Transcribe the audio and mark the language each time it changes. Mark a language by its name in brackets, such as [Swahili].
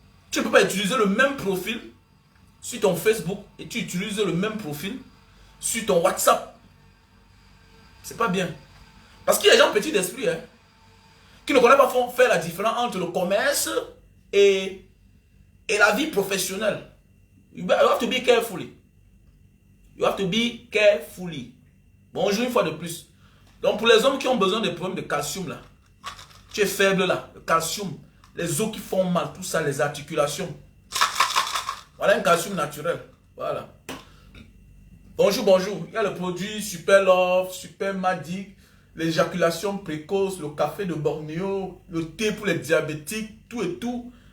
[French] Tu ne peux pas utiliser le même profil sur ton Facebook et tu utilises le même profil sur ton WhatsApp. C'est pas bien. Parce qu'il y a des gens petits d'esprit hein, qui ne connaissent pas faire la différence entre le commerce et la vie professionnelle. [English] You have to be carefully. You have to be carefully. [French] Bonjour une fois de plus. Donc pour les hommes qui ont besoin des problèmes de calcium là, tu es faible là, le calcium, les os qui font mal, tout ça, les articulations. Voilà un calcium naturel. Voilà. Bonjour, bonjour. Il y a le produit Super Love, Super Magic, l'éjaculation précoce, le café de Bornéo, le thé pour les diabétiques, tout et tout.